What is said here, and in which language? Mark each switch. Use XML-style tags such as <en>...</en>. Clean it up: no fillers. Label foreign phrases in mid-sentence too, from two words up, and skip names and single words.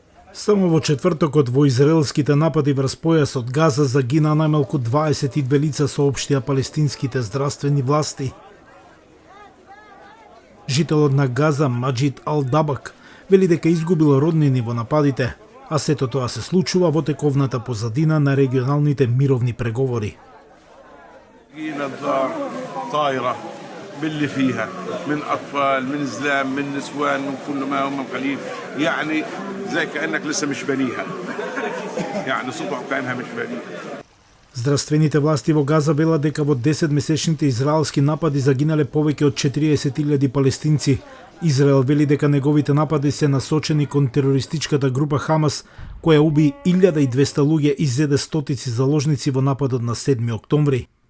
<mk>Само во четвртокот во израелските напади врз појасот Газа загина најмалку 22 лица, соопштија палестинските здравствени власти. Жителот на Газа Маџид Ал-Дабак вели дека изгубил роднини во нападите, а сето тоа се случува во тековната позадина на регионалните мировни преговори.</mk> <ar>باللي فيها من أطفال من زلام من نسوان من كل ما هم قليل يعني زي كأنك لسه مش بنيها يعني صبح كأنها مش بنيها.</ar> <mk>Здравствените власти во Газа велат дека во 10-месечните израелски напади загинале повеќе од 40.000 палестинци. Израел вели дека неговите напади се насочени кон терористичката група Хамас, која уби 1200 луѓе и зеде стотици заложници во нападот на 7 октомври.</mk>